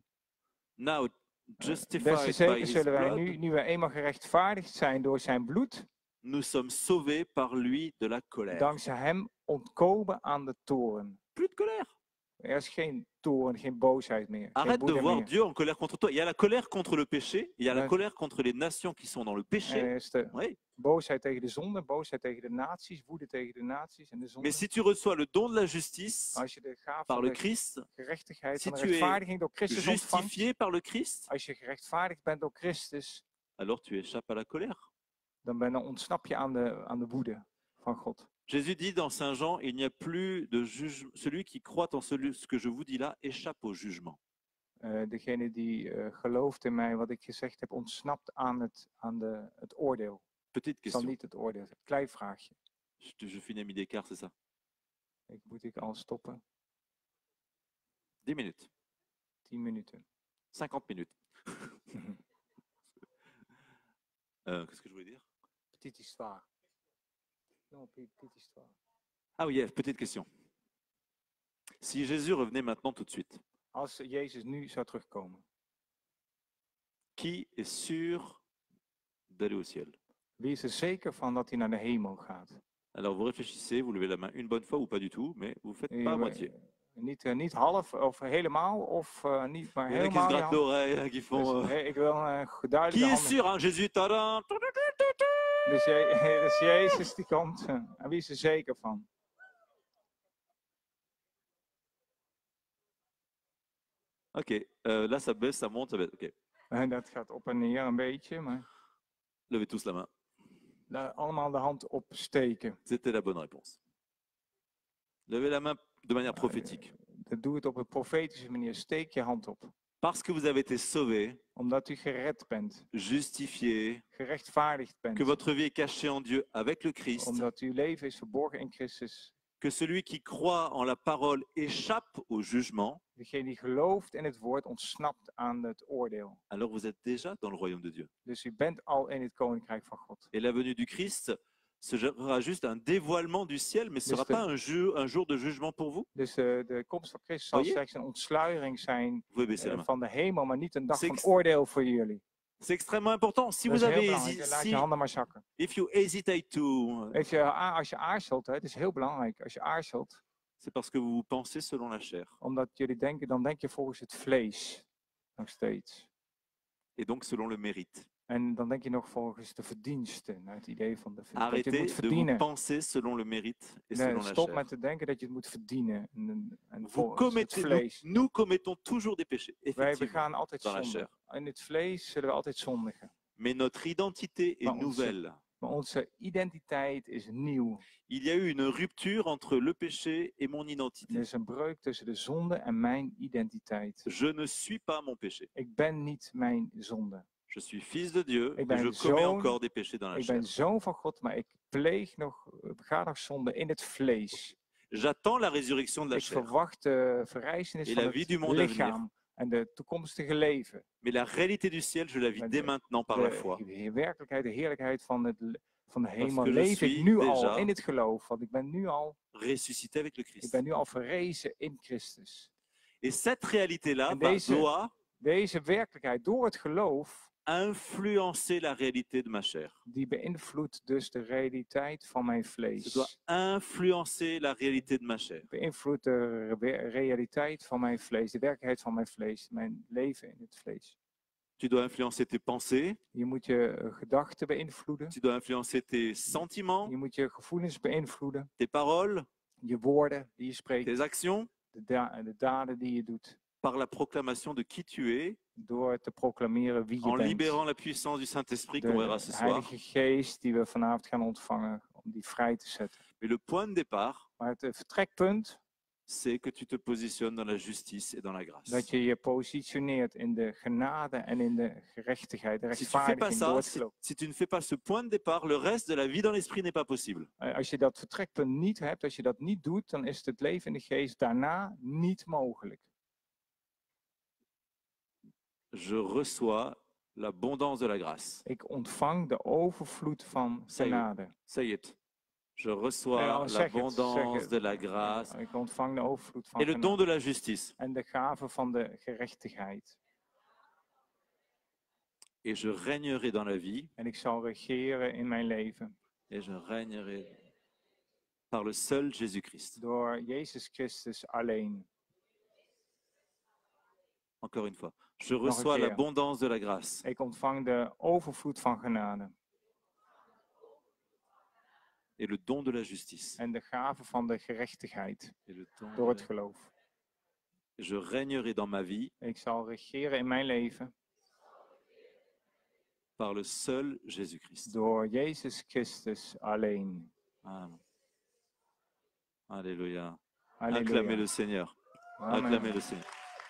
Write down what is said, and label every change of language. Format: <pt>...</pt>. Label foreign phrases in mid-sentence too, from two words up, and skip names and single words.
<en>now</en> <fr>des</fr> <en>justified</en> <nl>te</nl> <en>by</en> <nl>zeker</nl> <en>his</en> <nl>zullen wij</nl> <en>blood,</en> <nl>nu we eenmaal gerechtvaardigd zijn door zijn bloed,</nl> <fr>nous sommes sauvés par lui de la colère.</fr> <nl>dankzij hem ontkomen aan de toorn.</nl> <fr>Plus de colère.</fr> <nl>Er is geen toorn, geen boosheid meer. Geen</nl> <fr>Arrête de</fr> <nl>woede</nl> <fr>voir</fr> <nl>meer.</nl> <fr>Dieu en colère contre toi. Il y a la colère contre le péché, il y a la Ouais. colère contre les nations qui sont dans le péché.</fr> <nl>Er is de</nl> <fr>Oui.</fr> <nl>boosheid tegen de zonde, boosheid tegen de naties, woede tegen de naties en de zonde.</nl> <fr>Mais si tu reçois le don de la justice</fr> <nl>Als je de gaaf</nl> <fr>par</fr> <nl>van</nl> <fr>le</fr> <nl>de</nl> <fr>Christ,</fr> <nl>gerechtigheid,</nl> <fr>si</fr> <nl>van de</nl> <fr>tu es</fr> <nl>rechtvaardiging door Christus ontvangt,</nl> <fr>justifié par le Christ,</fr> <nl>als je gerechtvaardigd bent door Christus,</nl> <fr>alors tu échappes à la colère.</fr> <nl>dan ontsnap je aan de woede van God.</nl> <fr>Jésus dit dans Saint Jean, il n'y a plus de jugement. Celui qui croit en ce que je vous dis là échappe au jugement.</fr> <nl>Degene die gelooft in mij, wat ik gezegd heb, ontsnapt aan het oordeel.</nl> <fr>Petite</fr> <nl>Het zal</nl> <fr>question.</fr> <nl>niet het oordeel zijn. Klein vraagje.</nl> <fr>Je finis à midi et quart, c'est ça?</fr> <nl>Moet ik al stoppen?</nl> <fr>10 minutes.</fr> <nl>10 minuten.</nl> <fr>50 minutes. Qu'est-ce que je voulais dire? Petite histoire. Non, petite histoire. Ah oui, petite question. Si Jésus revenait maintenant tout de suite,</fr> <nl>Als Jezus nu zou terugkomen,</nl> <fr>qui est sûr d'aller au ciel?</fr> <nl>wie is er zeker van dat hij naar de hemel gaat?</nl> <fr>Alors vous réfléchissez, vous levez la main une bonne fois ou pas du tout, mais vous faites pas à moitié.</fr> <nl>Niet half of helemaal, of niet maar</nl> <fr>Il y en a qui se</fr> <nl>helemaal.</nl> <fr>grattent l'oreille, qui font...</fr> <nl>Ik wil een</nl> <fr>Qui</fr> <nl>duidelijke</nl> <fr>est</fr> <nl>handen.</nl> <fr>sûr, hein? Jésus, tadam.</fr> <nl>Dus Jezus die komt. En wie is er zeker van?</nl> <fr>Ok, là ça baisse, ça monte, ça baisse. Ok,</fr> <nl>En dat gaat op en neer een beetje, maar</nl> <fr>levez tous la main.</fr> <nl>allemaal de hand opsteken.</nl> <fr>C'était la bonne réponse. Levez la main de manière prophétique.</fr> <nl>Doe het op een profetische manier. Steek je hand op.</nl> <fr>Parce que vous avez été sauvés,</fr> <nl>Omdat u gered bent,</nl> <fr>justifiés,</fr> <nl>gerechtvaardigd</nl> <fr>que</fr> <nl>bent.</nl> <fr>votre vie est cachée en Dieu avec le Christ,</fr> <nl>Omdat uw leven is verborgen in Christus.</nl> <fr>que celui qui croit en la parole échappe au jugement,</fr> <nl>Degene die gelooft in het woord ontsnapt aan het oordeel.</nl> <fr>alors vous êtes déjà dans le royaume de Dieu.</fr> <nl>Dus u bent al in het koninkrijk van God.</nl> <fr>Et la venue du Christ sera juste un dévoilement du ciel, mais ce ne sera</fr> <nl>Dus</nl> <fr>pas un jour de jugement pour vous.</fr> <nl>Dus de komst van Christus zal</nl> <fr>Voyez?</fr> <nl>slechts een ontsluiering zijn</nl> <fr>Vous pouvez baisser la main.</fr> <nl>van de hemel, maar niet een dag</nl> <fr>C'est</fr> <nl>van</nl> <fr>ex-</fr> <nl>oordeel voor jullie.</nl> <fr>C'est extrêmement important. Si</fr> <nl>Dat</nl> <fr>vous</fr> <nl>is heel</nl> <fr>avez</fr> <nl>belangrijk. Laat je handen maar zakken.</nl> <en>if you hesitate to,</en> <nl>Als je aarzelt, hè, het is heel belangrijk. Als je aarzelt,</nl> <fr>c'est parce que vous pensez selon la chair.</fr> <nl>omdat jullie denken, dan denk je volgens het vlees. Nog steeds.</nl> <fr>Et donc selon le mérite.</fr> <nl>En dan denk je nog volgens de verdiensten. Het idee van de dat je het</nl> <fr>Arrêtez</fr> <nl>moet</nl> <fr>de vous</fr> <nl>verdienen.</nl> <fr>penser selon le mérite et</fr> <nl>Nee,</nl> <fr>selon la</fr> <nl>stop</nl> <fr>chair.</fr> <nl>met te denken dat je het moet verdienen. En</nl> <fr>Vous</fr> <nl>volgens het</nl> <fr>commettez,</fr> <nl>vlees.</nl> <fr>nous commettons toujours des péchés,</fr> <nl>Wij</nl> <fr>effectivement,</fr> <nl>begaan altijd</nl> <fr>dans la</fr> <nl>zonde.</nl> <fr>chair.</fr> <nl>In het vlees zullen we altijd zondigen.</nl> <fr>Mais notre identité est</fr> <nl>Maar onze-</nl> <fr>nouvelle.</fr> <nl>Maar onze identiteit is nieuw.</nl> <fr>Il y a eu une rupture entre le péché et mon</fr> <nl>Er</nl> <fr>identité.</fr> <nl>is een breuk tussen de zonde en mijn identiteit.</nl> <fr>Je ne suis pas mon péché.</fr> <nl>Ik ben niet mijn zonde.</nl> <fr>Je suis fils de Dieu,</fr> <nl>Ik</nl> <fr>mais</fr> <nl>ben</nl> <fr>je commets</fr> <nl>zoon-</nl> <fr>encore des péchés dans la</fr> <nl>Ik</nl> <fr>chair.</fr> <nl>ben zoon van God, maar ik bega nog zonde in het vlees.</nl> <fr>J'attends la résurrection de la</fr> <nl>Ik</nl> <fr>chair.</fr> <nl>verwacht de verrijzenis</nl> <fr>Et</fr> <nl>van</nl> <fr>la vie</fr> <nl>het</nl> <fr>du monde à</fr> <nl>lichaam en de toekomstige leven.</nl> <fr>Mais la réalité du ciel, je la vis</fr> <nl>Maar</nl> <fr>dès maintenant par la foi.</fr> <nl>De werkelijkheid, de heerlijkheid van de hemel</nl> <fr>que je</fr> <nl>leef ik</nl> <fr>suis</fr> <nl>nu</nl> <fr>déjà</fr> <nl>al in het geloof. Want ik ben nu al,</nl> <fr>Ressuscité avec le</fr> <nl>ik</nl> <fr>Christ.</fr> <nl>ben nu al verrezen in Christus.</nl> <fr>Et cette réalité-là</fr> <nl>En</nl> <fr>doit</fr> <nl>Deze werkelijkheid, door het geloof,</nl> <fr>influencer la réalité de ma chair.</fr> <nl>die beïnvloedt dus de realiteit van mijn</nl> <fr>Ça</fr> <nl>vlees.</nl> <fr>doit influencer la réalité de ma chair.</fr> <nl>Beïnvloedt de realiteit van mijn vlees, de werkelijkheid van mijn vlees, mijn leven in het vlees.</nl> <fr>Tu dois influencer tes pensées,</fr> <nl>Je moet je gedachten beïnvloeden.</nl> <fr>tu dois influencer tes sentiments,</fr> <nl>Je moet je gevoelens beïnvloeden.</nl> <fr>tes paroles,</fr> <nl>Je woorden die je spreekt.</nl> <fr>tes actions,</fr> <nl>De daden die je doet.</nl> <fr>par la proclamation de qui tu es,</fr> <nl>Door te proclameren wie je</nl> <fr>en</fr> <nl>bent.</nl> <fr>libérant la puissance du Saint-Esprit qu'on verra ce</fr> <nl>De</nl> <fr>soir.</fr> <nl>Heilige Geest die we vanavond gaan ontvangen. Om die vrij te zetten.</nl> <fr>Mais le point de départ,</fr> <nl>Maar het vertrekpunt.</nl> <fr>c'est que tu te positionnes dans la justice et dans la grâce.</fr> <nl>Dat je je positioneert in de genade en in de gerechtigheid. De</nl> <fr>Si tu fais pas</fr> <nl>rechtvaardiging door</nl> <fr>ça,</fr> <nl>het</nl> <fr>si,</fr> <nl>geloof.</nl> <fr>si tu ne fais pas ce point de départ, le reste de la vie dans l'esprit n'est pas possible.</fr> <nl>Als je dat vertrekpunt niet hebt, als je dat niet doet, dan is het leven in de geest daarna niet mogelijk.</nl> <fr>Je reçois l'abondance de la grâce.</fr> <nl>Ik ontvang de overvloed van</nl> <fr>Ça y est.</fr> <nl>genade.</nl> <fr>Ça y est. Je reçois Alors,</fr> <nl>zeg het,</nl> <fr>l'abondance</fr> <nl>zeg het.</nl> <fr>de la grâce</fr> <nl>Ik ontvang de overvloed van</nl> <fr>et le don</fr> <nl>genade.</nl> <fr>de la justice.</fr> <nl>En de gave van de gerechtigheid.</nl> <fr>Et je régnerai dans la vie</fr> <nl>En ik zal regeren in mijn leven.</nl> <fr>et je régnerai par le seul Jésus-Christ.</fr> <nl>Door Jezus Christus alleen.</nl> <fr>Encore une fois. Je</fr> <nl>een</nl> <fr>reçois</fr> <nl>keer.</nl> <fr>l'abondance de la grâce</fr> <nl>Ik ontvang de overvloed van genade.</nl> <fr>et le don de la justice.</fr> <nl>En de gave van de gerechtigheid.</nl> <fr>Et le don</fr> <nl>Door</nl> <fr>de</fr> <nl>het</nl> <fr>la-</fr> <nl>geloof.</nl> <fr>Je régnerai dans ma vie</fr> <nl>Ik zal regeren in mijn leven.</nl> <fr>par le seul Jésus-Christ.</fr> <nl>Door Jezus Christus alleen.</nl> <fr>Amen. Alléluia.</fr> <nl>Halleluja.</nl> <fr>Acclamez le Seigneur.</fr> <nl>Amen.</nl> <fr>Acclamez le Seigneur.</fr>